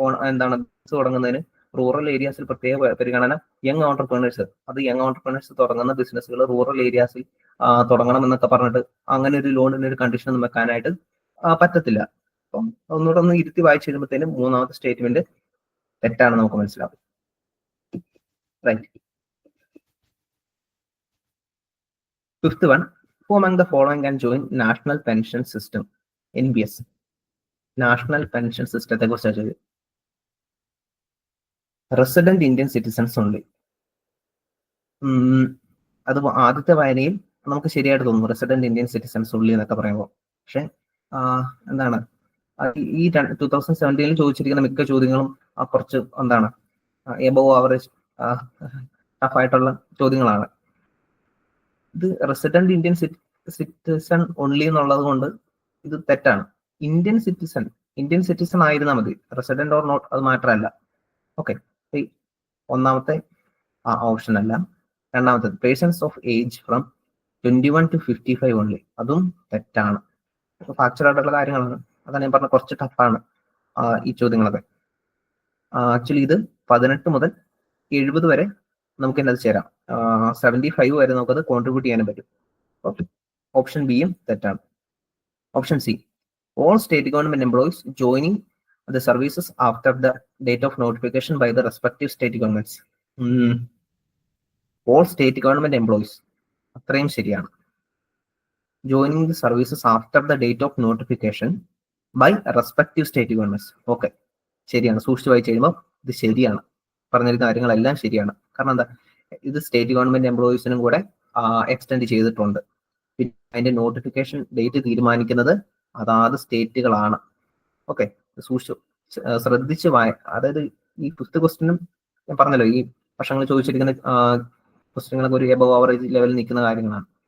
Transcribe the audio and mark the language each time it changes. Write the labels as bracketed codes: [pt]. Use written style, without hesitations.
[ml] എന്താണ് തുടങ്ങുന്നതിന് റൂറൽ ഏരിയാസിൽ പ്രത്യേക പരിഗണന യങ് ഓൺടർപ്രണേഴ്സ്, അത് യങ് ഓൺടർപ്രണേഴ്സ് തുടങ്ങുന്ന ബിസിനസ്സുകൾ റൂറൽ ഏരിയാസിൽ തുടങ്ങണം എന്നൊക്കെ പറഞ്ഞിട്ട് അങ്ങനെ ഒരു ലോണിന് ഒരു കണ്ടീഷൻ ഒന്നും വെക്കാനായിട്ട് പറ്റത്തില്ല. അപ്പം ഒന്നുകൂടെ ഒന്ന് ഇരുത്തി വായിച്ചു കഴിയുമ്പോഴത്തേനും മൂന്നാമത്തെ സ്റ്റേറ്റ്മെന്റ് തെറ്റാണ് നമുക്ക് മനസ്സിലാവും. Right. [en] Fifth one, who among the following can join national pension system, NPS? [ml] National pension സിസ്റ്റത്തെ കുറിച്ചാണ് ചോദ്യം. [en] Resident Indian citizens only. [ml] അത് ആദ്യത്തെ വായനയിൽ നമുക്ക് ശരിയായിട്ട് തോന്നുന്നു, റെസിഡന്റ് ഇന്ത്യൻ സിറ്റിസൺസ് ഉള്ളി എന്നൊക്കെ പറയുമ്പോൾ. പക്ഷെ എന്താണ് ഈ 2017 ചോദിച്ചിരിക്കുന്ന മിക്ക ചോദ്യങ്ങളും കുറച്ച് എന്താണ് എബോവ് ആവറേജ് ടഫായിട്ടുള്ള ചോദ്യങ്ങളാണ്. ഇത് റെസിഡന്റ് ഇന്ത്യൻ സിറ്റിസൺ ഓൺലി എന്നുള്ളത് കൊണ്ട് ഇത് തെറ്റാണ്. ഇന്ത്യൻ സിറ്റിസൺ ആയിരുന്നാൽ മതി, [en] resident or not [ml] അത് മാറ്റർ അല്ല. ഓക്കെ, ഒന്നാമത്തെ ഓപ്ഷൻ അല്ല. [en] രണ്ടാമത്തേത് persons of age from 21 to 55 only, [ml] അതും തെറ്റാണ്. ഫാക്ചർ ആയിട്ടുള്ള കാര്യങ്ങളാണ്. അതാണ് ഞാൻ പറഞ്ഞ കുറച്ച് ടഫാണ് ഈ ചോദ്യങ്ങളൊക്കെ. ആക്ച്വലി ഇത് 18 മുതൽ 70 വരെ നമുക്ക് എന്നത് ചേരാം. 75 വരെ നമുക്കത് കോൺട്രിബ്യൂട്ട് ചെയ്യാനും പറ്റും. ഓക്കെ, ഓപ്ഷൻ ബിയും തെറ്റാണ്. [en] Option C, all state government employees joining the services after the date of notification by the respective state governments. All state government employees, [ml] അത്രയും ശരിയാണ്. [en] Joining the services after the date of notification by respective state governments. [ml] Okay, ശരിയാണ്. സൂക്ഷിച്ചു വായിച്ചു കഴിയുമ്പോൾ ഇത് ശരിയാണ്. പറഞ്ഞിരിക്കുന്ന കാര്യങ്ങളെല്ലാം ശരിയാണ്. കാരണം എന്താ, ഇത് സ്റ്റേറ്റ് ഗവൺമെന്റ് എംപ്ലോയീസിനും കൂടെ എക്സ്റ്റെൻഡ് ചെയ്തിട്ടുണ്ട്. പിന്നെ അതിന്റെ നോട്ടിഫിക്കേഷൻ ഡേറ്റ് തീരുമാനിക്കുന്നത് അതാത് സ്റ്റേറ്റുകളാണ്. ഓക്കെ, ശ്രദ്ധിച്ച് അതായത് ഈ ഫിഫ്ത്ത് ക്വസ്റ്റ്യനും ഞാൻ പറഞ്ഞല്ലോ, ഈ വർഷങ്ങൾ ചോദിച്ചിരിക്കുന്ന ക്വസ്റ്റ്യങ്ങളൊക്കെ ഒരു എബവ് ആവറേജ് ലെവലിൽ നിൽക്കുന്ന കാര്യങ്ങളാണ്.